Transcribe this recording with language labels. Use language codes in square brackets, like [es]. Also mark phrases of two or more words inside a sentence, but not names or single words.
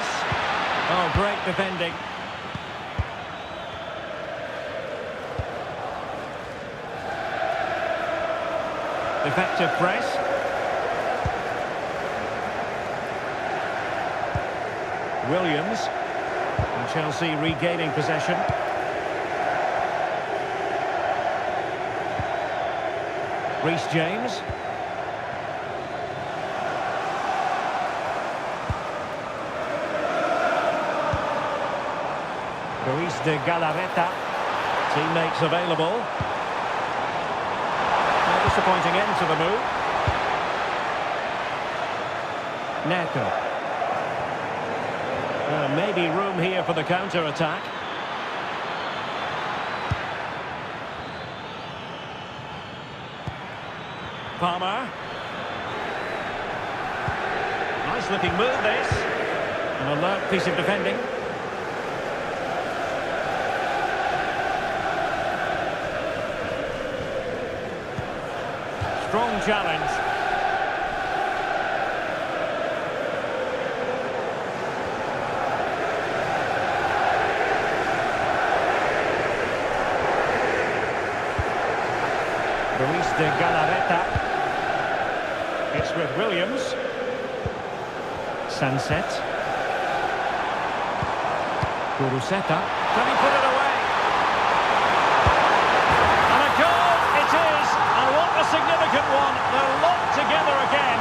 [en] Oh, great defending. Effective press. Williams. And Chelsea regaining possession. Reece James. Luis de Galarreta. Teammates available. A disappointing end to the move. Neto. Maybe room here for the counter-attack. Palmer. Nice looking move this. An alert piece of defending. Strong challenge. Luis de Galarreta. It's with Williams. Sunset. Guruseta. Can he put it away? And a goal it is. And what a significant one. They're locked together again.